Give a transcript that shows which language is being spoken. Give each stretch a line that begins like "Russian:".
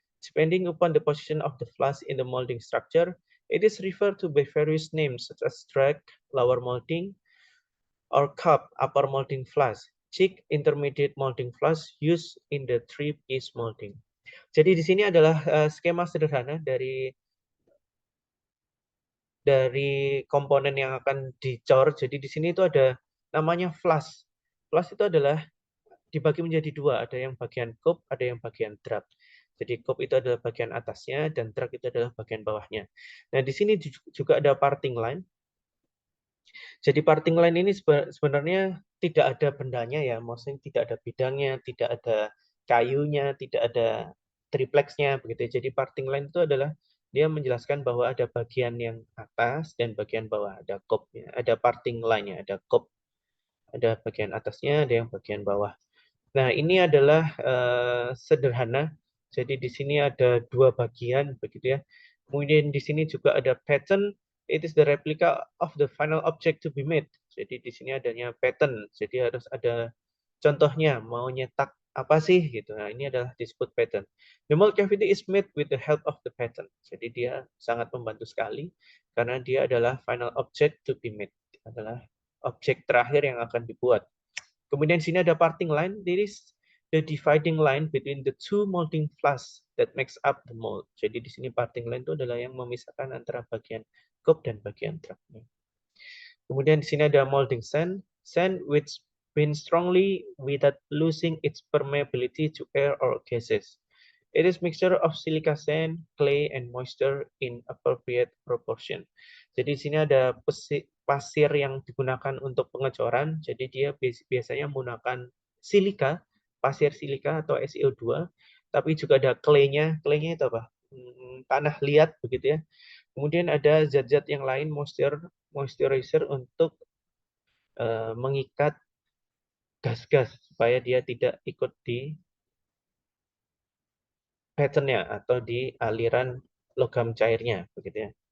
English: Depending upon the position of the flask in the molding structure, it is referred to by various names such as track, lower molding, or cup, upper molding flask, cheek, intermediate molding flask used in the three-piece molding.
Indonesian: Jadi di sini adalah skema sederhana dari komponen yang akan dicor. Jadi di sini itu ada namanya flask. Flask itu adalah dibagi menjadi dua, ada yang bagian cup, ada yang bagian drag. Jadi cup itu adalah bagian atasnya dan drag itu adalah bagian bawahnya. Nah, di sini juga ada parting line. Jadi parting line ini sebenarnya tidak ada bendanya ya, maksudnya tidak ada bidangnya, tidak ada kayunya, tidak ada triplexnya begitu ya. Jadi parting line itu adalah dia menjelaskan bahwa ada bagian yang atas dan bagian bawah, ada kopnya, ada parting line-nya, ada kop, ada bagian atasnya, ada yang bagian bawah. Nah, ini adalah sederhana. Jadi di sini ada dua bagian begitu ya. Kemudian di sini juga ada pattern.
English: It is the replica of the final object to be made.
Indonesian: Jadi di sini adanya pattern. Jadi harus ada contohnya mau nyetak apa sih gitu. Nah, ini adalah disebut pattern.
English: The mold cavity is made with the help of the pattern.
Indonesian: Jadi dia sangat membantu sekali karena dia adalah
English: final object to be made.
Indonesian: Adalah objek terakhir yang akan dibuat. Kemudian sini ada parting line.
English: This is the dividing line between the two molding flask that makes up the mold.
Indonesian: Jadi di sini parting line itu adalah yang memisahkan antara bagian cup dan bagian trapnya. Kemudian di sini ada
English: molding sand, sand which binds strongly without losing its permeability to air or gases. It is mixture of silica sand, clay, and moisture in appropriate proportion.
Indonesian: Jadi di sini ada pasir yang digunakan untuk pengecoran. Jadi dia biasanya menggunakan silika, pasir silika atau SiO2, tapi juga ada clay-nya. Clay-nya itu apa? Tanah liat begitu ya. Kemudian ada zat-zat yang lain moisturizer untuk mengikat gas-gas supaya dia tidak ikut di pattern-nya atau di aliran logam cairnya begitu ya.